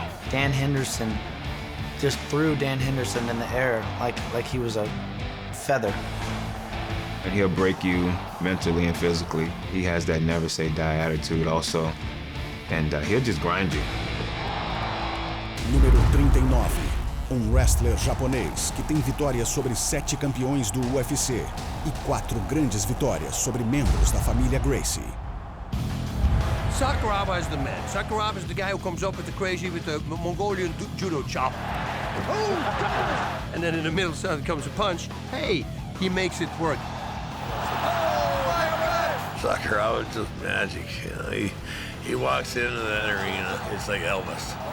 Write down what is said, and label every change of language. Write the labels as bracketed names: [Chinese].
[English] Dan Henderson just threw Dan Henderson in the air like he was a feather. And he'll break you mentally and physically. He has that never say die attitude also. And he'll just grind you. [Portuguese] Número 39. Wrestler japonês que tem vitórias sobre 7 campeões do UFC e 4 grandes vitórias sobre membros da família Gracie. [English] Sakuraba is the man. Sakuraba is the guy who comes up with the crazy, with the Mongolian judo chop. And then in the middle comes a punch. Hey, he makes it work. Sakuraba is just magic. You know, he walks into that arena, it's like Elvis.